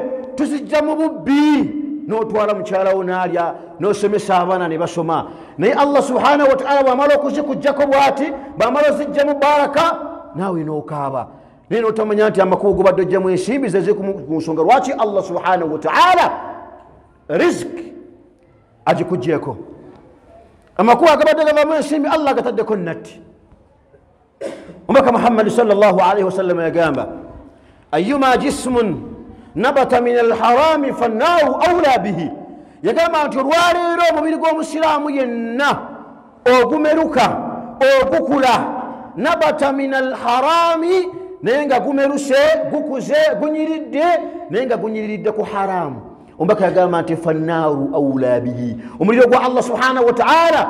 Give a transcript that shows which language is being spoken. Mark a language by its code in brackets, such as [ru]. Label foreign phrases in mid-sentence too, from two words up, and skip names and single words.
[lg] tuzijja mu bubbi n'otwala mukyalawo n'alya n'osomesa abaana ne basoma naye Allah [ar] سبحانه وتعالى [lg] bw'amala okuzikuggyako bw'ati bw'amala ozijja mu baraka naawe n'okaaba naye n'otamanya nti amakubo gobadde ojjamu ensimbi zeziri ku nsonga lwaki Allah [ar] سبحانه وتعالى [lg] riziki agikuggyeko amakubo agabadde gavamu ensimbi Allah agataddeko natti omubaka Muhammad [ar] صلى الله عليه وسلم [lg] yagamba [ar] أيما جسم نبت من الحرام فالنار أولى به [lg] yagamba nti olwaleero omubiri gw'omusiraamu yenna ogumeruka ogukula [ar] نبت من [lg] alharami naye nga gumeruse gukuze gunyiridde naye nga gunyiriridde ku haramu omubaka yagamba nti [ar] فالنار أولى به [lg] omuliro gwa Allah [ar] سبحانه وتعالى